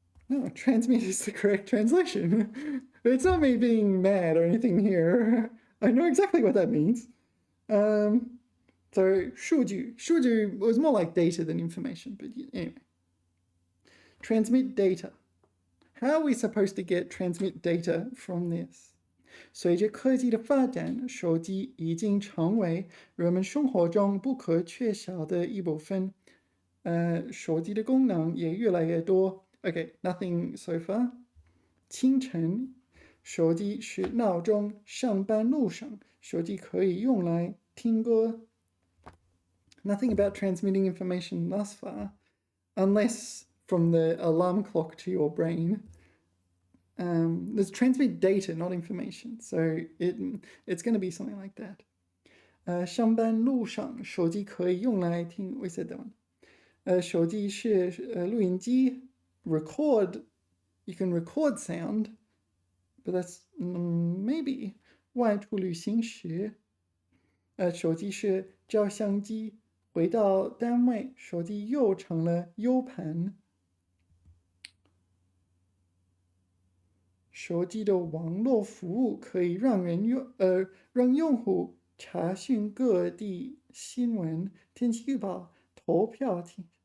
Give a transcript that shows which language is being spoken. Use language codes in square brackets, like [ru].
[en] No, transmit is the correct translation. It's not me being mad or anything here. I know exactly what that means. So 数据 was more like data than information, but anyway. Transmit data. How are we supposed to get transmit data from this? [zh] 随着科技的发展，手机已经成为人们生活中不可缺少的一部分。手机的功能也越来越多。 [en] Okay, nothing so far. [zh] 清晨，手机是闹钟；上班路上，手机可以用来听歌。 [en] Nothing about transmitting information thus far, unless from the alarm clock to your brain. There's transmit data, not information, so it's going to be something like that. [zh] 上班路上，手机可以用来听。 [en] We said that one. [zh] 手机是录音机 ，record. [en] You can record sound, but that's maybe [zh] 外出旅行时。手机是照相机。回到单位，手机又成了 U 盘。手机的网络服务可以让用户查询各地新闻、天气预报、投票听。